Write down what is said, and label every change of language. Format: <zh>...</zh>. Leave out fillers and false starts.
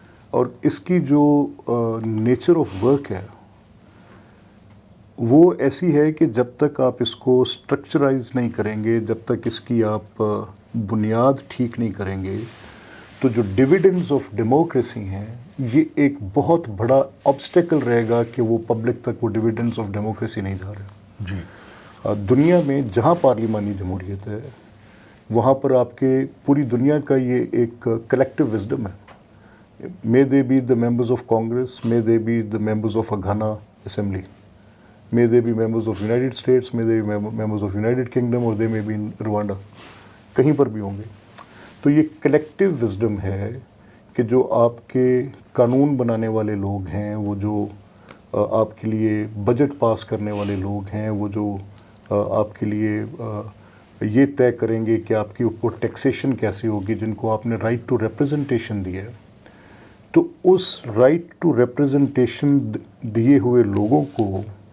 <ur>اور اس کی جو نیچر آف ورک ہے وہ ایسی ہے کہ جب تک آپ اس کو اسٹرکچرائز نہیں کریں گے, جب تک اس کی آپ بنیاد ٹھیک نہیں کریں گے, تو جو</ur> <en>dividends of democracy</en> <ur>ہیں یہ ایک بہت بڑا آبسٹیکل رہے گا کہ وہ پبلک تک وہ ڈویڈنڈز آف ڈیموکریسی نہیں جا رہے. جی. دنیا میں جہاں پارلیمانی جمہوریت ہے وہاں پر آپ کے پوری دنیا کا یہ ایک کلیکٹیو وزڈم ہے.</ur> <en>May they be the members of Congress, may they be the members of a Ghana Assembly, may they be members of United States, may they be members of United Kingdom, or they may be in Rwanda.</en> <ur>کہیں پر بھی ہوں گے. تو یہ collective wisdom ہے کہ جو آپ کے قانون بنانے والے لوگ ہیں, وہ جو آپ کے لیے بجٹ پاس کرنے والے لوگ ہیں, وہ جو آپ کے لیے یہ طے کریں گے کہ آپ کے اوپر ٹیکسیشن کیسے ہوگی, جن کو آپ نے</ur> <en>right to representation</en> <ur>دیا ہے, تو اس رائٹ ٹو ریپرزنٹیشن دیے ہوئے لوگوں کو</ur>